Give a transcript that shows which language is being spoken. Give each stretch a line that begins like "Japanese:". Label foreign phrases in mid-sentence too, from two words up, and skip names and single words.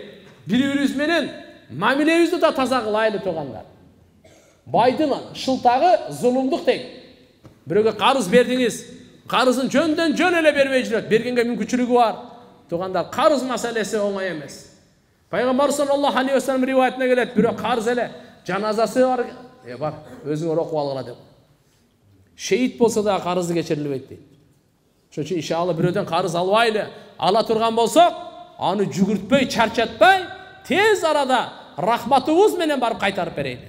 Kyrgyz: Бири-бирибиз менен мамилебизди да таза кылайлы тугандар. Байдын шылтагы зулумдук дейт. Бирөөгө карыз бердиңиз, карызын жөндөн жөн эле бербей жүрөт. Бергенге мүмкүнчүлүгү бар. Тугандар, карыз маселеси оңой эмес. Пайгамбар
Arabic: صلى الله عليه وسلم
Kyrgyz: риваятына келет, бирөө карыз эле жаназасы бар, бар, өзүңөр окуп алгыла деп. Шейит болсо да карызды кечирилбейт дейт. Ошон үчүн иншалла бирөөдөн карыз албайлы. Ала турган болсок, аны жүгүртпөй, чарчатпай, тез арада рахматыбыз менен барып кайтарып берейли.